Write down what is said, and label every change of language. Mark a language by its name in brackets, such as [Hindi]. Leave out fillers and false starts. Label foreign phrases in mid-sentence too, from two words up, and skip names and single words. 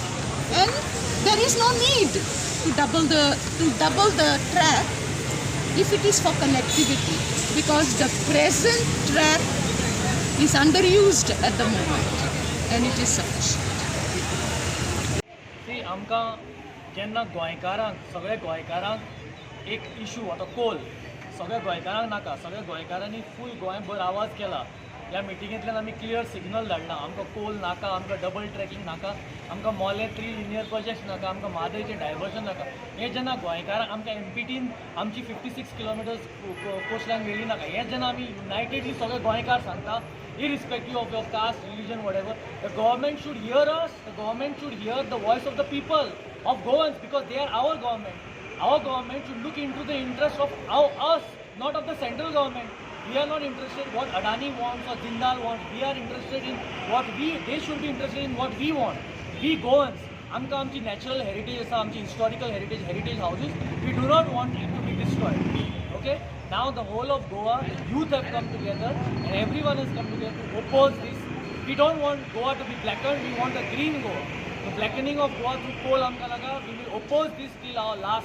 [English] And there is no need to double the track if it is for connectivity, because the present track is underused at the moment and it is sufficient. See, [Konkani] आमकां जेन्ना गोंयकारांक सगळ्या गोंयकारांक एक इशू आतां कोल सगळ्या गोंयकारांक नाका, सगळ्या गोंयकारांनी फूल गोंयभर आवाज केला. ह्या मिटिंगेंतल्यान आमी [English] clear signal [Konkani] धाडला, आमकां कोल नाका, आमकां [English] double tracking [Konkani] नाका, आमकां मोले 3 [English] linear projects [Konkani] नाका, आमकां मादयचें डायवर्जन नाका. हें जेन्ना गोंयकारांक आमकां एमपीटीन आमची 56 [English] kilometers coastline [Konkani] मेळ्ळी नाका, हें जेन्ना आमी युनायटेडली सगळे गोंयकार सांगता, [English] irrespective of your caste, religion, whatever, the government should hear us, the government should hear the voice of the people, of Goans, because they are our government. Our government should look into the interest of us, not of the central government. We are not interested what Adani wants or Jindal wants. We are interested in what they should be interested in what we want. We Goans, [Konkani] आमकां आमची [English] natural heritage [Konkani] आसा, आमची [English] historical heritage houses, we do not want it to be destroyed. Okay? Now the whole of Goa, the youth have come together and everyone has come together to oppose this. We don't want Goa to be blackened, we want a green Goa. The blackening of Goa through coal [Konkani] amka laga, [English] we will oppose this till our last.